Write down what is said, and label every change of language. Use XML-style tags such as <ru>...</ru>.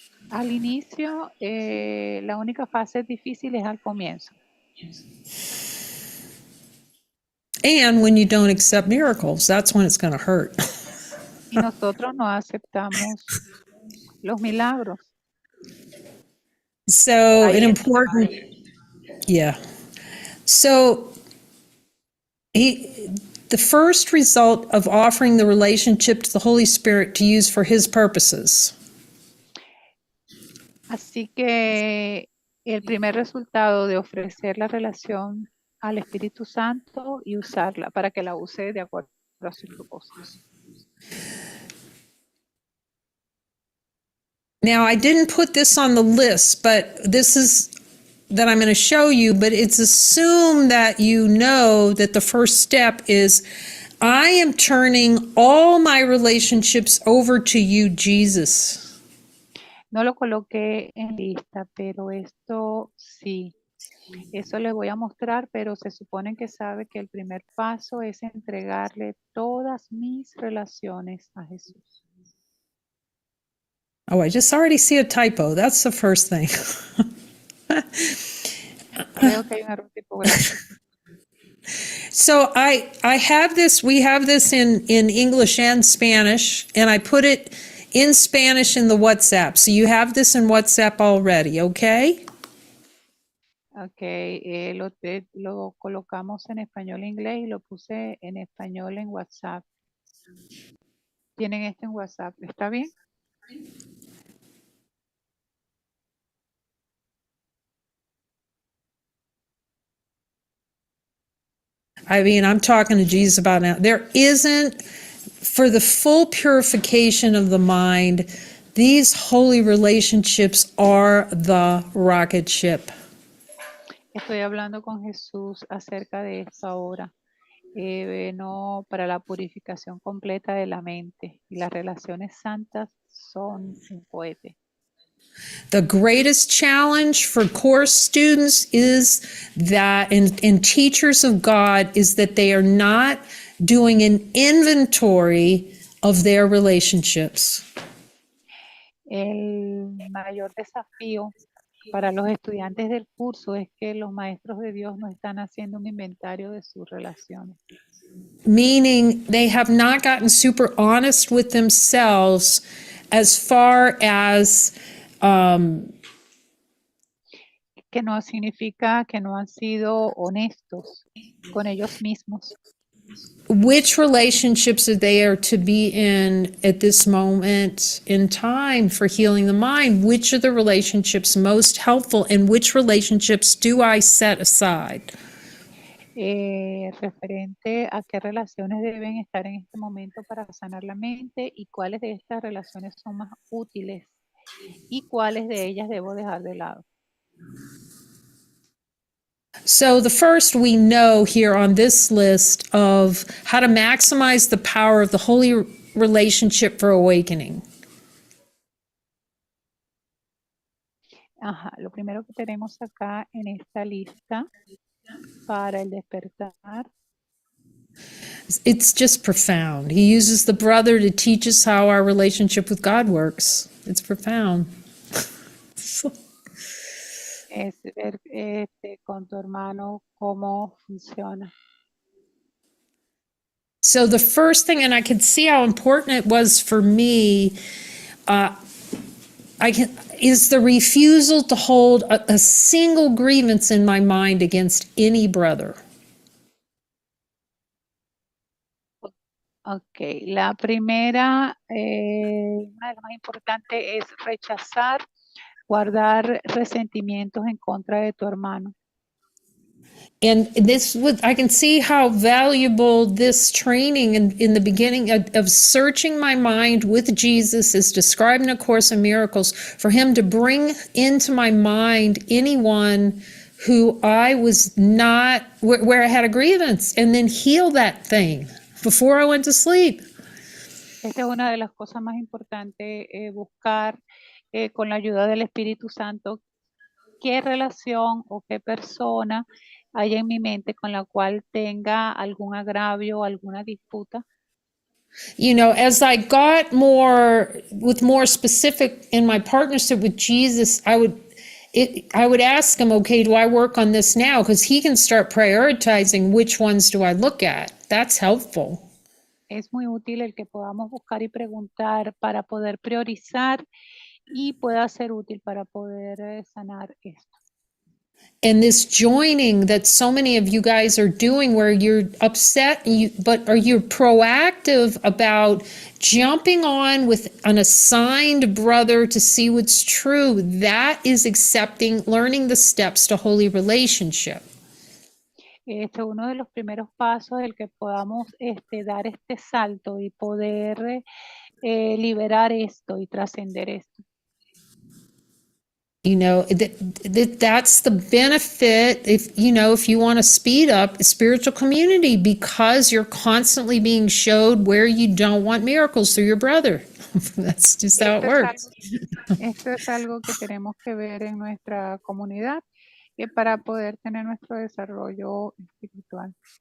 <es>Al inicio, la única fase difícil es al comienzo.</es> <en>And when you don't accept miracles, that's when it's going to hurt.</en> <es>Y nosotros no aceptamos los milagros.</es> <en>So,</en> <es>Ahí</es> <en>an</en> <es>es</es> <en>important,</en> <es>donde</es> <en>yeah. So, The first result of offering the relationship to the Holy Spirit to use for His purposes.</en> <es>Así que el primer resultado de ofrecer la relación al Espíritu Santo y usarla para que la use de acuerdo a sus propósitos.</es> <en>Now, I didn't put this on the list, but this is that I'm going to show you, but it's assumed that you know that the first step is I am turning all my relationships over to you, Jesus.</en> <es>No lo coloqué en lista, pero esto sí. Eso le voy a mostrar, pero se supone que sabe que el primer paso es entregarle todas mis relaciones a Jesús.</es> <en>Oh, I just already see a typo. That's the first thing.</en> <es>Veo que hay un error tipográfico.</es> <en>So I have this, we have this in English and Spanish, and I put it in Spanish in the WhatsApp. So you have this in WhatsApp already, okay?</en> <es>Ok, lo colocamos en español e inglés y lo puse en español en WhatsApp. Tienen esto en WhatsApp, ¿está bien?</es> <en>I mean, I'm talking to Jesus about now. There isn't, for the full purification of the mind, these holy relationships are the rocket ship.</en> <es>Estoy hablando con Jesús acerca de esto ahora. No, para la purificación completa de la mente. Y las relaciones santas son un cohete.</es> <en>The greatest challenge for course students is that, and teachers of God, is that they are not doing an inventory of their relationships.</en> <es>El mayor desafío para los estudiantes del curso es que los maestros de Dios no están haciendo un inventario de sus relaciones.</es> <en>Meaning they have not gotten super honest with themselves as far as</en> <es>Que no significa que no han sido honestos con ellos mismos.</es> <en>which relationships they are to be in at this moment in time for healing the mind. Which are the relationships most helpful, and which relationships do I set aside?</en> <es>Referente a qué relaciones deben estar en este momento para sanar la mente y cuáles de estas relaciones son más útiles y cuáles de ellas debo dejar de lado.</es> <en>So the first we know here on this list of how to maximize the power of the holy relationship for awakening.</en> <es>Ajá, lo primero que tenemos acá en esta lista para el despertar.</es> <en>It's just profound. He uses the brother to teach us how our relationship with God works. It's profound.</en> <es>Es ver con tu hermano cómo funciona.</es> <en>So the first thing, and I could see how important it was for me, is the refusal to hold a single grievance in my mind against any brother.</en> <es>Ok, la primera, una de las más importantes es rechazar, guardar resentimientos en contra de tu hermano.</es> <en>And this would, I can see how valuable this training in the beginning of searching my mind with Jesus is described in A Course in Miracles, for him to bring into my mind anyone who I was not, where I had a grievance, and then heal that thing before I went to sleep.</en> <es>Esta es una de las cosas más importantes, buscar con la ayuda del Espíritu Santo qué relación o qué persona hay en mi mente con la cual tenga algún agravio o alguna disputa.</es> <en>You know, as I got more specific in my partnership with Jesus, I would ask him, okay, do I work on this now? Because he can start prioritizing which ones do I look at. That's helpful.</en> <es>Es muy útil el que podamos buscar y preguntar para poder priorizar y pueda ser útil para poder sanar esto.</es> <en>And this joining that so many of you guys are doing where you're upset but are you proactive about jumping on with an assigned brother to see what's true? That is accepting, learning the steps to holy relationship.</en> <es>Uno de los primeros pasos el que podamos dar este salto y poder liberar esto y trascender esto.</es> <en>You know, that's the benefit if you want to speed up spiritual community, because you're constantly being showed where you don't want miracles through your brother. That's just how it works.</en> <es>Esto es algo que tenemos que ver en nuestra comunidad para poder tener nuestro desarrollo espiritual.</es>